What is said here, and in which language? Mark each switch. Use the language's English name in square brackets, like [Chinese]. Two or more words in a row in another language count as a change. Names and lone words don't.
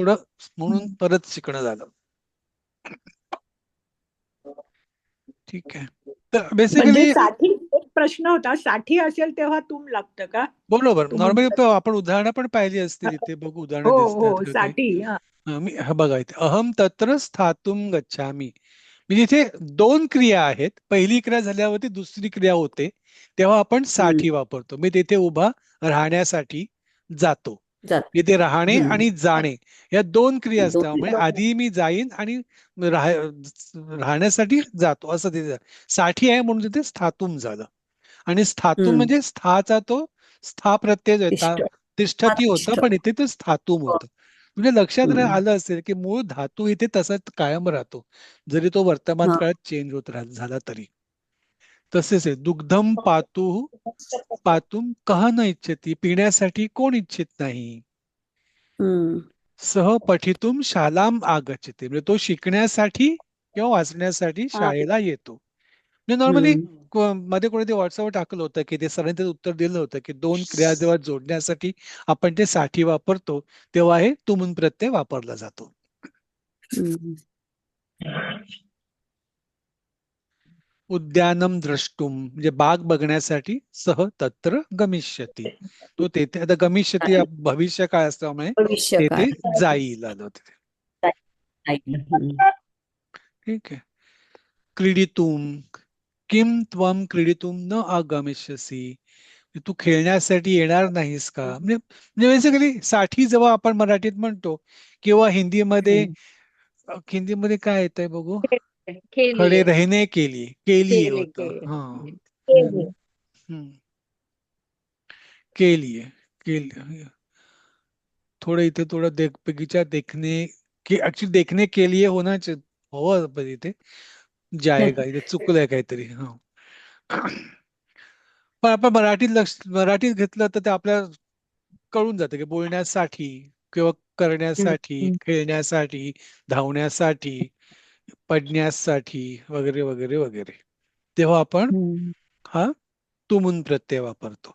[Marathi] थोडं म्हणून परत शिकणं झालं. ठीक आहे. तर म्हणजे बेसिकली साठी एक प्रश्न होता, साठी असेल तेव्हा तुम लागतं का? बरोबर, तुमुन नॉर्मली आपण उदाहरणं पण पाहिली असतील इथे. बघू उदाहरणं हो दिसतात हो का काही. साठी हा. मी बघा इथे [Sanskrit] अहम तत्र स्थातुम गच्छामी, [Marathi] म्हणजे इथे दोन क्रिया आहेत. पहिली क्रिया झाल्यावरती दुसरी क्रिया होते, तेव्हा आपण साठी वापरतो. मी तिथे उभा राहण्यासाठी जातो. जात इथे राहणे हम्म. आणि जाणे या दोन क्रिया दोन असल्यामुळे आधी मी जाईन आणि राहण्यासाठी जातो असं तिथे साठी आहे, म्हणून तिथे स्थातुम झालं. आणि स्थातुम म्हणजे स्थाचा तो स्था प्रत्यय इष्ट तिष्ठती होतं, इष्ट पण इथे ते स्थातुम होतं. म्हणजे लक्षात हम्म. आलं असेल की मूळ धातू इथे तसाच कायम राहतो, जरी तो वर्तमान हा. काळात चेंज होत झाला तरी. तसेच आहे [Sanskrit] दुग्धम पातु पातुम कह न इच्छती, [Marathi] पिण्यासाठी कोण इच्छित नाही. हम्म. [Sanskrit] सह पठितुम शालाम आगच्छते, [Marathi] म्हणजे तो शिकण्यासाठी किंवा वाचण्यासाठी शाळेला येतो. म्हणजे नॉर्मली मध्ये कोणी ते व्हॉट्सअपवर टाकलं होतं की ते सरांनी त्याचं उत्तर दिलं होतं की दोन क्रिया जेव्हा जोडण्यासाठी आपण ते साठी वापरतो तेव्हा हे तुमुन प्रत्यय वापरला जातो. हम्म. [Sanskrit] उद्यानम द्रष्टुम [Marathi] म्हणजे बाग बघण्यासाठी [Sanskrit] सह तत्र गमिष्यती, [Marathi] तो तेथे. आता गमिष्यती भविष्य काळ असल्यामुळे भविष्य काळ तेथे जाईल आलं तिथे. हम्म. ठीक आहे. [Sanskrit] क्रीडितुम किम त्वम क्रीडितुम न आगमिष्यसी, [Marathi] तू खेळण्यासाठी येणार नाहीस का. म्हणजे बेसिकली साठी जेव्हा आपण मराठीत म्हणतो किंवा हिंदीमध्ये काय येतंय बघू, खडे खेळलीये. [Hindi] रहने के लिए, केलिए [Marathi] केले होतं. हा केले. हम्म. केलिए थोडं इथे थोडं [Hindi] बगीचा देखने के, [Marathi] ऍक्च्युली [Hindi] देखने के लिए [Marathi] होणार हो, पण इथे जाएगा, इथे चुकलंय काहीतरी. हा पण आपण मराठीत घेतलं तर ते आपल्याला कळून जातं की बोलण्यासाठी किंवा करण्यासाठी, खेळण्यासाठी, धावण्यासाठी, पडण्यासाठी वगैरे वगैरे वगैरे, तेव्हा आपण हा तुमुन प्रत्यय वापरतो.